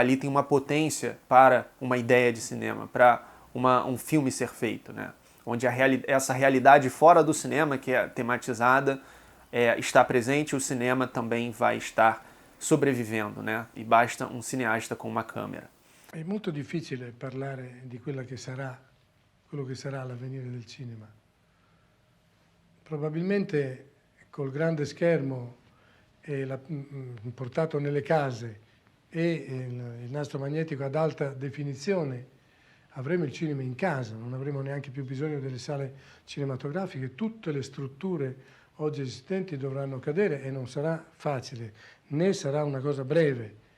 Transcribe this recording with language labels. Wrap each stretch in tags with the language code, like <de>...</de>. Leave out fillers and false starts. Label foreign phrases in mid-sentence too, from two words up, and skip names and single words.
<pt>Ali tem uma potência para uma ideia de cinema, para um filme ser feito, né? Onde essa realidade fora do cinema, que é tematizada, está presente, o cinema também vai estar sobrevivendo, né? E basta um cineasta com uma câmera.</pt> <it>È molto difficile parlare di quello che sarà l'avvenire del cinema. Probabilmente col grande schermo portato nelle case e il nastro magnetico ad alta definizione avremo il cinema in casa, non avremo neanche più bisogno delle sale cinematografiche, tutte le strutture oggi esistenti dovranno cadere e non sarà facile, né sarà una cosa breve.</it>